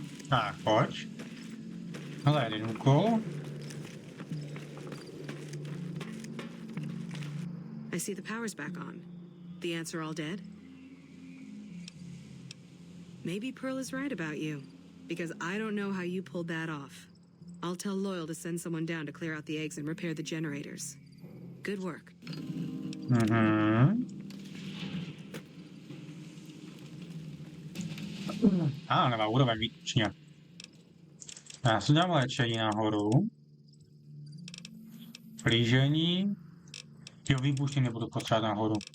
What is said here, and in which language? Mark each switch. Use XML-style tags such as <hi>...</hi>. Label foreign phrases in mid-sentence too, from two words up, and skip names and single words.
<cs>Tak, pojď. Hele, jeden úkol.</cs> <en>I see the power's back on. The ants are all dead? Maybe Pearl is right about you, because I don't know how you pulled that off. I'll tell Loyal to send someone down to clear out the eggs and repair the generators. Good work.</en> <cs>Nemá úroveň výtečně. Já si dám léčení nahoru. Plížení. Jo, výbušně nebudu potřebovat nahoru.</cs>